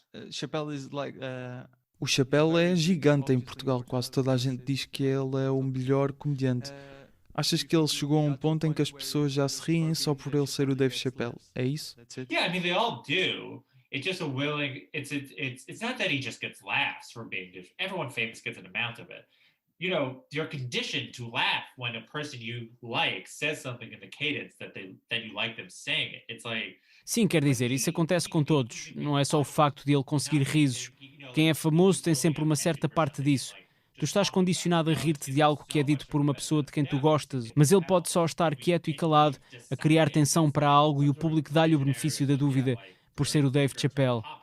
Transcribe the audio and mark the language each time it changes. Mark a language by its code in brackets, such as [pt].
[en] Chappelle is like, [pt] o Chappelle é gigante em Portugal, quase toda a gente diz que ele é o melhor comediante. Achas que ele chegou a um ponto em que as pessoas já se riem só por ele ser o Dave Chappelle? É isso? [en] Yeah, I mean, they all do. It's just a willing. It's not that he just gets laughs for being different. Everyone famous gets an amount of it. You know, you're conditioned to laugh when a person you like says something in the cadence that you like them saying it. It's like. [pt] Sim, quer dizer, isso acontece com todos. Não é só o facto de ele conseguir risos. Quem é famoso tem sempre uma certa parte disso. Tu estás condicionado a rir-te de algo que é dito por uma pessoa de quem tu gostas, mas ele pode só estar quieto e calado, a criar tensão para algo e o público dá-lhe o benefício da dúvida, por ser o Dave Chappelle.